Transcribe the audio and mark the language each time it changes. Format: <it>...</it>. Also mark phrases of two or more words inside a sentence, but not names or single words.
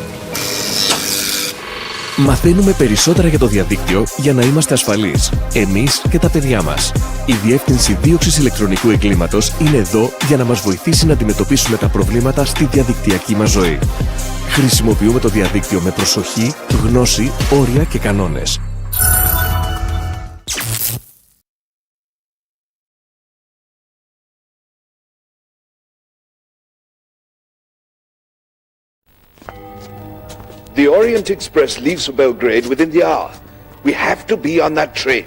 <el>Μαθαίνουμε περισσότερα για το διαδίκτυο για να είμαστε ασφαλείς, εμείς και τα παιδιά μας. Η Διεύθυνση Δίωξης Ηλεκτρονικού Εγκλήματος είναι εδώ για να μας βοηθήσει να αντιμετωπίσουμε τα προβλήματα στη διαδικτυακή μας ζωή. Χρησιμοποιούμε το διαδίκτυο με προσοχή, γνώση, όρια και κανόνες.</el> <en>The Orient Express leaves for Belgrade within the hour. We have to be on that train.</en>